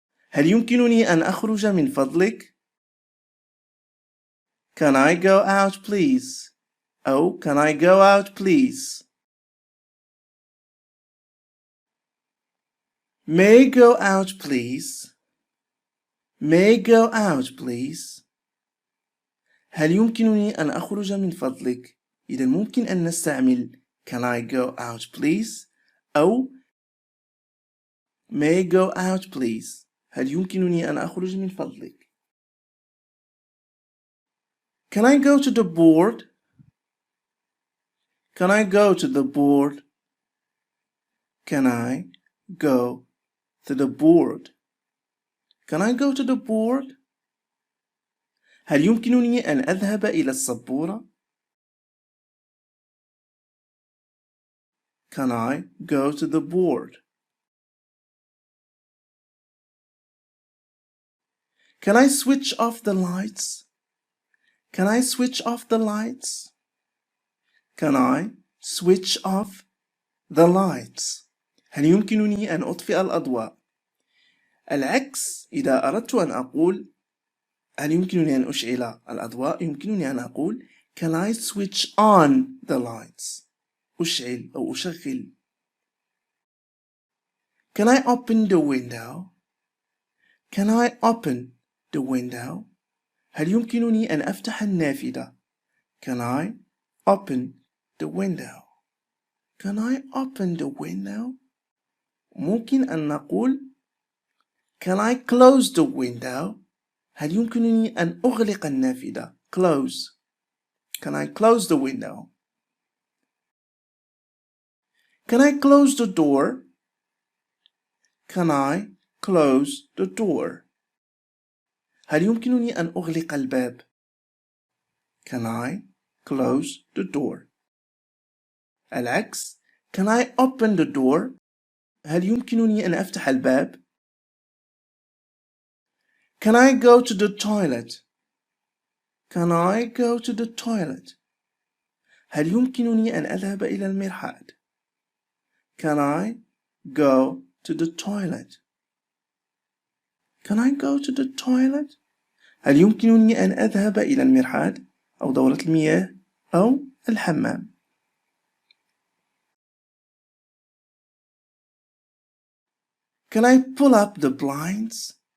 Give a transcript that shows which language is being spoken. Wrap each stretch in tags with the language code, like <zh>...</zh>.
<ar>هل يمكنني أن أخرج من فضلك؟</ar> <en>Can I go out, please? أو can I go out, please? May I go out, please? May I go out, please?</en> <ar>هل يمكنني أن أخرج من فضلك؟ إذا ممكن أن نستعمل</ar> <en>Can I go out, please? أو May I go out, please?</en> <ar>هل يمكنني أن أخرج من فضلك؟</ar> <en>Can I go to the board? Can I go to the board? Can I go to the board? Can I go to the board?</en> <ar>هل يمكنني أن أذهب إلى السبورة؟</ar> <en>Can I go to the board? Can I switch off the lights? Can I switch off the lights? Can I switch off the lights?</en> <ar>هل يمكنني أن أطفئ الأضواء؟ العكس إذا أردت أن أقول هل يمكنني أن أشعل الأضواء؟ يمكنني أن أقول</ar> <en>Can I switch on the lights?</en> <ar>أشعل أو أشغل.</ar> <en>Can I open the window? Can I open the window?</en> <ar>هل يمكنني أن أفتح النافذة؟</ar> <en>Can I open the window? Can I open the window?</en> <ar>ممكن أن نقول</ar> <en>Can I close the window?</en> <ar>هل يمكنني أن أغلق النافذة؟ Close.</ar> <en>Can I close the window? Can I close the door? Can I close the door?</en> <ar>هل يمكنني أن أغلق الباب؟</ar> <en>Can I close the door?</en> <ar>العكس</ar> <en>Can I open the door?</en> <ar>هل يمكنني أن أفتح الباب؟</ar> <en>Can I go to the toilet? Can I go to the toilet?</en> <ar>هل يمكنني أن أذهب إلى المرحاض؟</ar> <en>Can I go to the toilet? Can I go to the toilet?</en> <ar>هل يمكنني أن أذهب إلى المرحاض أو دورة المياه أو الحمام؟</ar> <en>Can I pull up the blinds?</en>